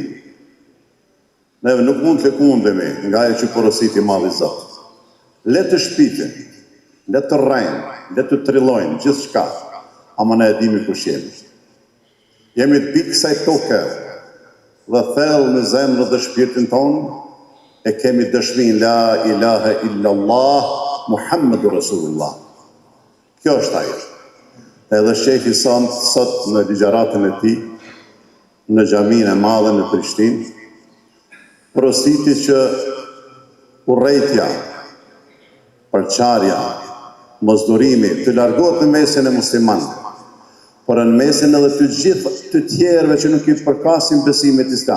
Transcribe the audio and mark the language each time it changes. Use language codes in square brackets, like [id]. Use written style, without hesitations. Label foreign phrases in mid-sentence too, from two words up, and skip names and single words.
[sq] Neve nuk mund të lëkundemi nga ajo që porositi madhi Zot. Le të shpitin, le të rrejnë, le të trillojnë, gjithë shka, ama ne e dimi kush jemi. Jemi të pikë kësaj toke dhe thellë në zemrën dhe shpirtin tonë, e kemi dëshmin [ar] لا إله إلا الله محمد رسول الله. [sq] Kjo është ajo. Edhe shefi sot në ligjaratën e tij, në xhaminë e madhe në Prishtinë, porositi që urrejtja, përçarja, mosdurimi të largohet në mesin e muslimanëve, por në mesin edhe të gjithë të tjerëve që nuk i përkasin besimit islam.